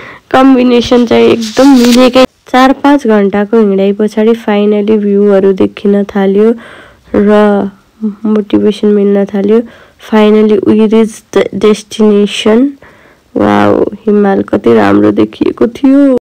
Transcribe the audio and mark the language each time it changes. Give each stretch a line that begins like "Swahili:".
Nepali: Combination चाहिँ एकदम मिलेकै। 4-5 घण्टाको हिँडाइ पछाडि फाइनली भ्यूहरू देखिन थाल्यो र मोटिभेसन मिल्न थाल्यो।
English: Finally we reach the destination.
Nepali: Wow, हिमाल कति राम्रो देखिएको थियो।